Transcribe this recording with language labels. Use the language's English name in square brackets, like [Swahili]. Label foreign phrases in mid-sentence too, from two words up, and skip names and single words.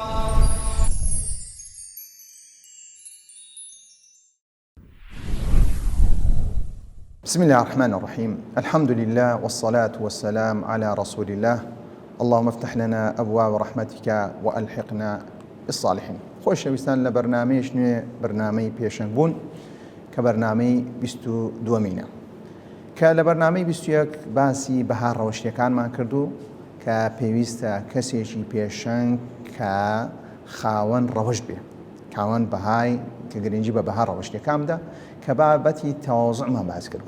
[Arabic] بسم الله الرحمن الرحيم. الحمد لله والصلاة والسلام على رسول الله. اللهم افتح لنا أبواب رحمتك وألحقنا بالصالحين. [Central Kurdish] خۆشەویستان لە بەرنامەیەش نوێ بەرنامەی پێشەنگبوون کە بەرنامەی 22مینە کە لە بەرنامەی 21 باسی بەها ڕەوشتیەکانمان کردو کە پێویستە کەسێکی پێشەنگ کە خاوەن ڕەوشت بێ، خاوەن بەهای کە گرنگی بە بەها ڕەوشتیەکاندا کە بابەتی تەواضوعمان باس کرد.